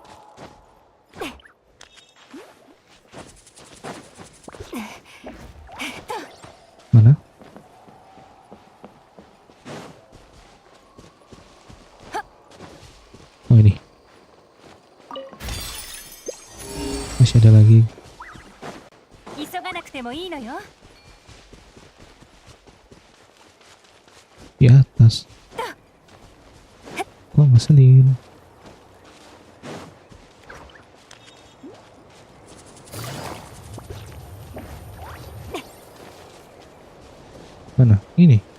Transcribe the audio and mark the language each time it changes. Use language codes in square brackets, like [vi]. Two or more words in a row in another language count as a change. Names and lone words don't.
[id] Mana? Oh ini. Masih ada lagi. [ja] 急がなくてもいいのよ。 [id] Di atas. Kok ngeselin? Mana? Ini.